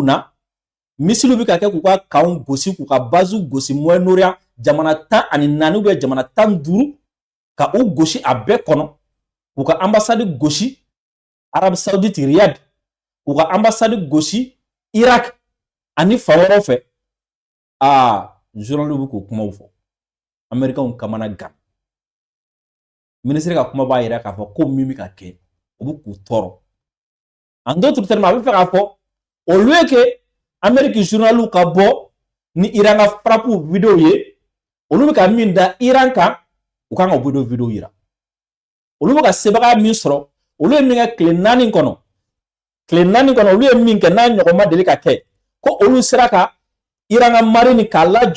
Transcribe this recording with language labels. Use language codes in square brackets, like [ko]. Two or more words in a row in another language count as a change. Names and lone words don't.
[bm] na missile bɛ ka kɛ k'u ka camps gosi k'u ka base gosi Moyen-Orient jamana 14 [fr] ou bien [bm] jamana 15 ka u gosi a bɛɛ kɔnɔ k'u ka ambassade gosi Arabie Saoudite Riyad k'u ka ambassade gosi Irak ani fan wɛrɛw fɛ journal bɛ k'o kumaw fɔ Américains kamana gan ministre ka kuma b'a yira k'a fɔ ko min bɛ ka kɛ o bɛ k'u tɔɔrɔ. [fr] En d'autres termes [bm] a bɛ fɛ k'a fɔ [fr] au lieu que [bm] Amérique journal ka bɔ ni Iran ka [fr] frappe vidéo [bm] ye olu bɛ ka min da Iran kan u kan ka vidéo yira olu bɛ ka sebaga min sɔrɔ olu ye min kɛ tile 4 kɔnɔ olu ye min kɛ n'a ɲɔgɔn ma deli ka kɛ ko olu sera ka Iran ka marine k'a lajɔ